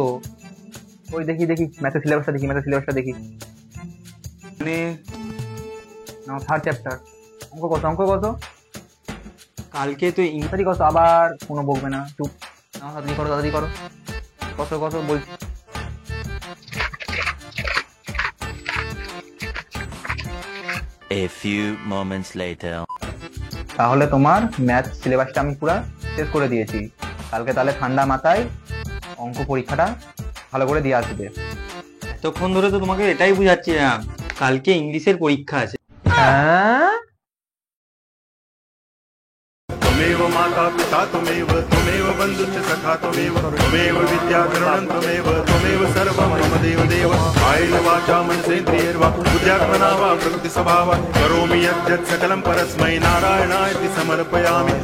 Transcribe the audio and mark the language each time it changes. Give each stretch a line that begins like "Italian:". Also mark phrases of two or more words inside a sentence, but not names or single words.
Bangla: ওই দেখি দেখি ম্যাথের সিলেবাসটা দেখি। মানে না, 3rd চ্যাপ্টার। অঙ্ক কত? কালকে তো তাড়াতাড়ি কত? আবার কোনো বকবে না, চুপ। না, তাড়াতাড়ি করো। কত বলছি।
English: A few moments later.
Bangla: তাহলে তোমার ম্যাথ সিলেবাসটা আমি পুরো শেষ করে দিয়েছি। কালকে তাহলে ঠান্ডা মাথায় অঙ্ক পরীক্ষাটা ভালো করে দিয়ে আসবে। এতক্ষণ ধরে তো তোমাকে এটাই বুঝাচ্ছিলাম, কালকে ইংলিশের পরীক্ষা আছে। হ্যাঁ,
Sanskrit: त्वमेव माता पिता त्वमेव त्वमेव बन्धुश्च सखा त्वमेव त्वमेव विद्या द्रविणं त्वमेव सर्वं मम देव कायेन वाचा मनसेन्द्रियैर्वा बुद्ध्यात्मना वा प्रकृतिस्वभावात् करोमि यद्यत् सकलं परस्मै नारायणाय इति समर्पयामि।